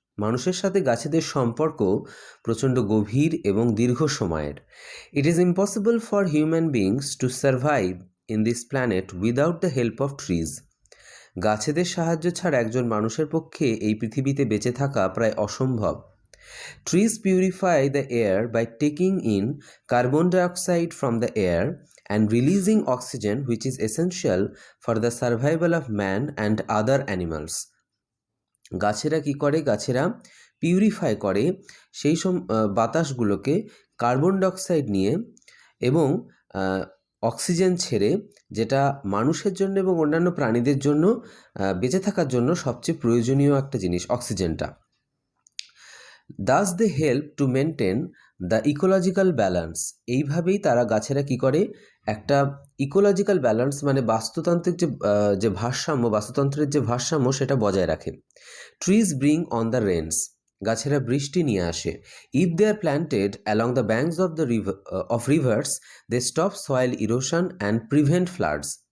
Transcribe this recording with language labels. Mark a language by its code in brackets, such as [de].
[bn] মানুষের সাথে গাছেদের সম্পর্ক প্রচণ্ড গভীর এবং দীর্ঘ সময়ের। [en] It is impossible for human beings to survive in this planet without the help of trees. [bn] গাছেদের সাহায্য ছাড়া একজন মানুষের পক্ষে এই পৃথিবীতে বেঁচে থাকা প্রায় অসম্ভব। [en] Trees purify the air by taking in carbon dioxide from the air and releasing oxygen which is essential for the survival of man and other animals. [bn] গাছেরা কি করে? গাছেরা পিউরিফাই করে সেই বাতাসগুলোকে কার্বন ডাইঅক্সাইড নিয়ে এবং অক্সিজেন ছেড়ে, যেটা মানুষের জন্য এবং অন্যান্য প্রাণীদের জন্য বেঁচে থাকার জন্য সবচেয়ে প্রয়োজনীয় একটা জিনিস, অক্সিজেনটা। [en] Thus they help to maintain the ecological balance. [bn] এইভাবেই তারা, গাছেরা কি করে, একটা ইকোলজিক্যাল ব্যালেন্স মানে বাস্তুতান্ত্রিক যে ভারসাম্য, বাস্তুতন্ত্রের যে ভারসাম্য সেটা বজায় রাখে। [en] Trees bring on the rains. [bn] গাছেরা বৃষ্টি নিয়ে আসে। [en] If they are planted along the banks of the rivers they stop soil erosion and prevent floods.